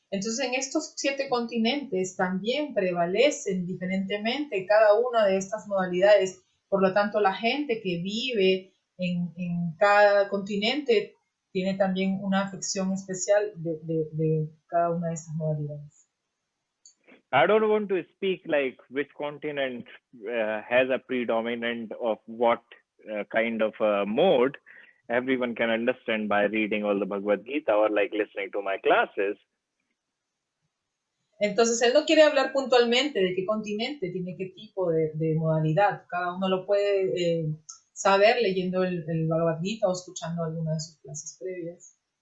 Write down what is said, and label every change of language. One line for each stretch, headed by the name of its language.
Spanish: Entonces, en estos 7 continentes también prevalecen diferentemente cada una de estas modalidades. Por lo tanto, la gente que vive en cada continente tiene también una afección especial de cada una de estas modalidades.
English: I don't want to speak like which continent has a predominant of what kind of mode. Everyone can understand by reading all the Bhagavad Gita or like listening to my classes.
Spanish: Entonces, él no quiere hablar puntualmente de qué continente tiene qué tipo de modalidad. Cada uno lo puede saber leyendo el Bhagavad Gita o escuchando alguna de sus clases previas.